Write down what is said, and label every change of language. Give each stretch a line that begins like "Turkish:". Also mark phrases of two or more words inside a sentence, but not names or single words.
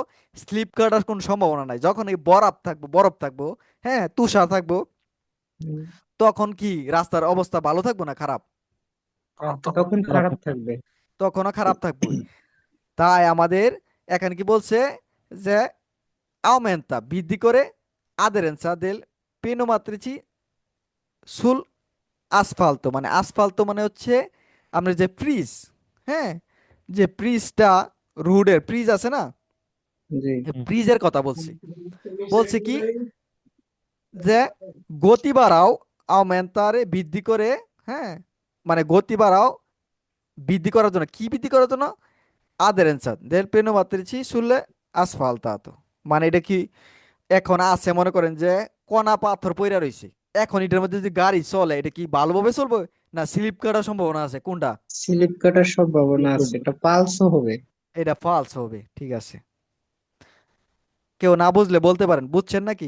Bangla: স্লিপ কাটার কোনো সম্ভাবনা নাই, যখন এই বরফ থাকবো, বরফ থাকবো, হ্যাঁ, তুষার থাকবো, হুম, তখন কি রাস্তার অবস্থা ভালো থাকবো না খারাপ? তখন খারাপ খারাপ থাকবে। থাকবে। তখনও খারাপ থাকবে। তাই আমাদের এখানে কি বলছে যে aumenta বৃদ্ধি করে
Italian: aderenza del pneumatrici sul asfalto,
Bangla: মানে আসফাল্টো মানে হচ্ছে আমরা যে ফ্রিজ, হ্যাঁ, যে ফ্রিজটা, রোডের ফ্রিজ আছে না, জি হুম, ফ্রিজের কথা বলছি। বলছে কি যে গতি বাড়াও, আউমেন্টারে বৃদ্ধি করে, হ্যাঁ, মানে গতি বাড়াও বৃদ্ধি করার জন্য, কি বৃদ্ধি করার জন্য?
Italian: আদেরেন্সা del pneumatrici sulle asfaltato,
Bangla: মানে এটা কি, এখন আছে মনে করেন যে কণা পাথর পইরা রইছে, এখন এটার মধ্যে যদি গাড়ি চলে এটা কি ভালোভাবে চলবে না স্লিপ কাটার সম্ভাবনা আছে কোনটা? স্লিপ কাটার সম্ভাবনা আছে, এটা পালসও হবে। এটা ফালস হবে, ঠিক আছে। কেউ না বুঝলে বলতে পারেন, বুঝছেন নাকি?